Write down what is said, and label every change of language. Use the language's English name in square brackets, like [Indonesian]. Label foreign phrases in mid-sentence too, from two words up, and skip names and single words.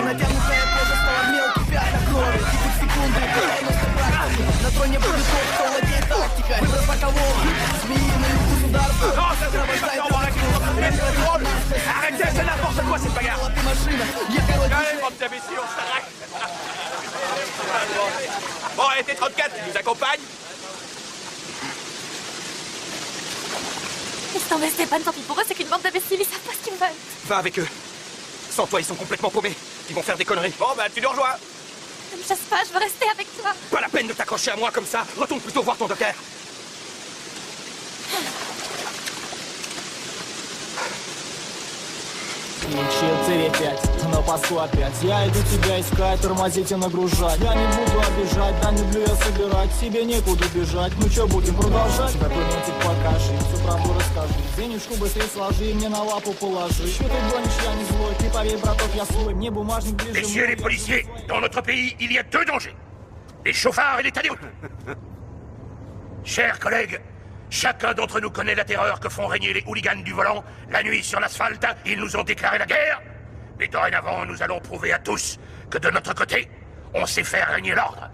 [Russian] Натянутая кожа стала мелкой, пятна крови. Текут секунды, на троне будет тот, кто владеет тактикой. Выброс бокового, змеиный укус удар. [French] Arrêtez, c'est n'importe quoi cette bagarre. Allez, bande d'imbéciles, on s'arrête. Bon, allez, T-34, tu nous accompagnes? Laisse tomber, Stéphane, tant pis pour eux, c'est qu'une bande d'imbéciles, ils savent pas ce qu'ils veulent. Va avec eux. Sans toi, ils sont complètement paumés. Ils vont faire des conneries. Bon, bah, tu nous rejoins. Ne me chasse pas, je veux rester avec toi. Pas la peine de t'accrocher à moi comme ça. Retourne plutôt voir ton Docker. [Russian] Т5 на посту опять. Я иду тебя искать, тормозить и нагружать. Я не буду обижать, да не люблю я собирать. Тебе некуда бежать, ну чё, будем продолжать? Документик покажи, всю правду расскажи. Денежку быстрее сложи, мне на лапу положи. Чё ты гонишь, я не злой, ты поверь, браток, я свой. Мне бумажник ближе. [French] Messieurs les policiers, dans notre pays, il y a deux dangers. Les chauffards et les tadéroutes. Chers collègues, chacun d'entre nous connaît la terreur que font régner les hooligans du volant. La nuit sur l'asphalte, ils nous ont déclaré la guerre. Mais dorénavant, nous allons prouver à tous que de notre côté, on sait faire régner l'ordre.